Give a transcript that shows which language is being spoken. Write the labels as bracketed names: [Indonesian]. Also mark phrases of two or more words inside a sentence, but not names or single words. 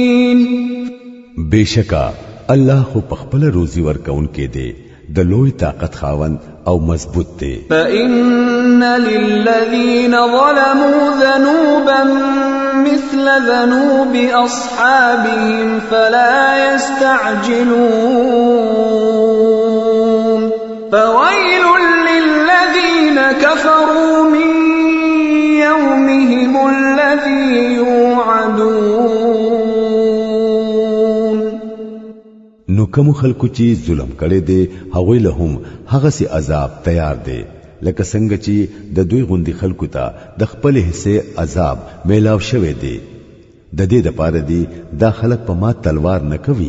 [Pashto] بشکا الله خو پخپل روزي ورکون کې دی د لوی طاقت خاوند او مضبوط دی. [Arabic] فإن للذين ظلموا ذنوبا مثل ذنوب أصحابهم فلا يستعجلون فويل للذين كفروا من يومهم الذي يوعدون. [Pashto] نو کوم خلکو چې ظلم کړي دي هغه له هم هغه سي عذاب تیار دي لکه څنګه چې د دوی غوندي خلکو ته د خپل حصے عذاب میلاو شوه دي. د دې د پاره دي دا خلک په ما تلوار نه کوي.